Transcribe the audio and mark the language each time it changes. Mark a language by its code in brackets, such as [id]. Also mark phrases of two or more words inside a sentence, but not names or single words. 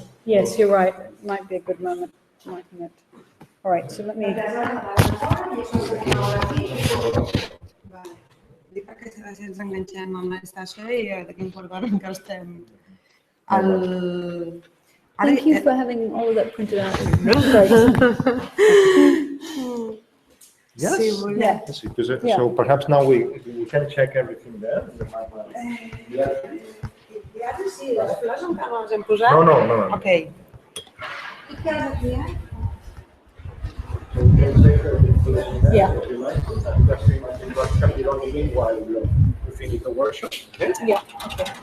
[en] Yes, you're right. It might be a good moment. Marking it. All right, so let me. [ca] Perquè ens enganxem amb l'estació i d'aquí per veure encara estem al... [en] Thank you for having all of that printed out. Yes. [ca] Sí, molt bé. [en] Yeah. Yes, because, Yeah. so perhaps now we can check everything there. [ca] Sí, les flors encara no les hem posat? No. [en] Ok. So we can check everything there. Yeah. If you like, and just imagine what can be done meanwhile we finish the workshop. Okay? Yeah, okay.